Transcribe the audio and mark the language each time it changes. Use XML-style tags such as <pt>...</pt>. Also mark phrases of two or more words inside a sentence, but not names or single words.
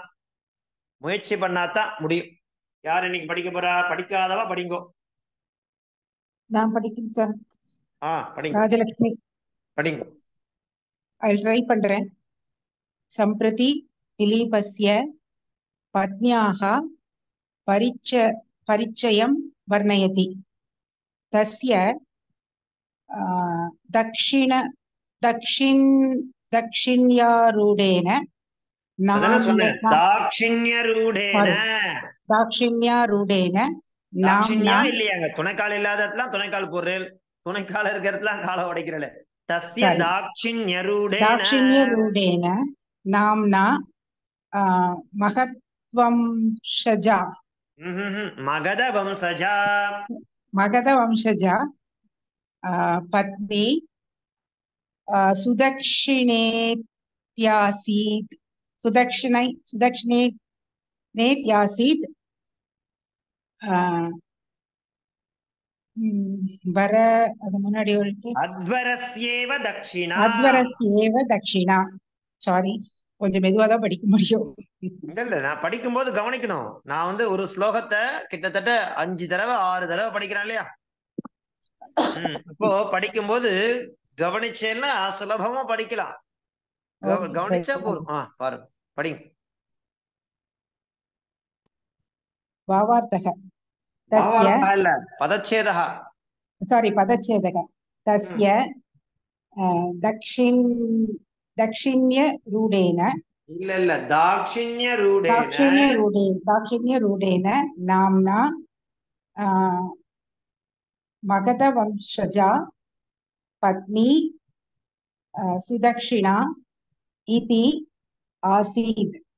<ta>முயற்சி பண்ணாதான் முடியும். யார் இன்னைக்கு படிக்க போறா? படிக்காதவா படிங்கோ. நான் படிக்கிறேன் சார். படிங்க. ராஜலட்சுமி படிங்க.</ta> <en>I try பண்றேன்.</en> <sa>सम्प्रति दिलीपस्य पत्न्याः परिचयं वर्णयति। तस्य दक्षिण्यारूढेन</sa> <ta>அதான சொன்னேன்,</ta> <sa>नाम्ना தாட்சிண்யரூடேன. दाक्षिण्यारूढेन नाम्ना</sa> <ta>தாட்சிண்யா இல்லையாங்க, துணைக்கால் இல்லாத இடத்துல துணைக்கால் போடுறேன், துணைக்கால் இருக்கிற இடத்துல காலை உடைக்கிறேன்.</ta> <sa>தஸ்ய sorry தாட்சிண்யரூடேன दाक्षिण्यरूढेन नाम्ना महत्वंशजा मगध वंशजा मगधवंशजा पत्नी सुदक्षिणेत्यासीत् सुदक्षिणेत्यासीत् वर</sa> <ta>அது முன்னாடி எழுத்து</ta> <sa>अध्वरस्येव दक्षिणा. अध्वरस्येव दक्षिणा.</sa> <ta>சாரி, கொஞ்சம் மெதுவா தான் படிக்க முடியும். இல்ல, நான் படிக்கும்போது கவனிக்கணும். நான் வந்து ஒரு ஸ்லோகத்தை கிட்டத்தட்ட 5 தடவை 6 தடவை படிக்கிறேன் இல்லையா. இப்போ படிக்கும்போது கவனிச்சேன்னா சுலபமா படிக்கலாம். கவனிச்சா போதும். பாருங்க, படிங்க.</ta> <sa>भावार्थः भावार्थः இல்ல, பதச்சேதः.</sa> <ta>சாரி, பதச்சேதக.</ta> <sa>தஸ்ய दक्षिण्यरूढेन</sa> <ta>இல்ல</ta> <sa>दाक्षिण्यरूढेन नाम्ना मगधवंशजा पत्नी सुदक्षिणा इति आसीत्।</sa>